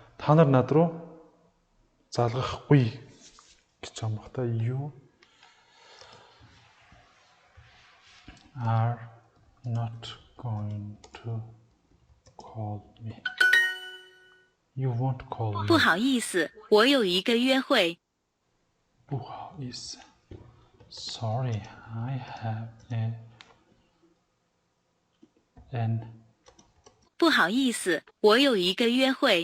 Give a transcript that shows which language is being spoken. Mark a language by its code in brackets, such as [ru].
[mn] Та нар над руу залгахгүй гэж юм бата. [en] You are not going to call me. You won't call me. [zh] 不好意思，我有一个约会。不好意思. [en] Sorry, I have an [zh] 不好意思，我有一个约会。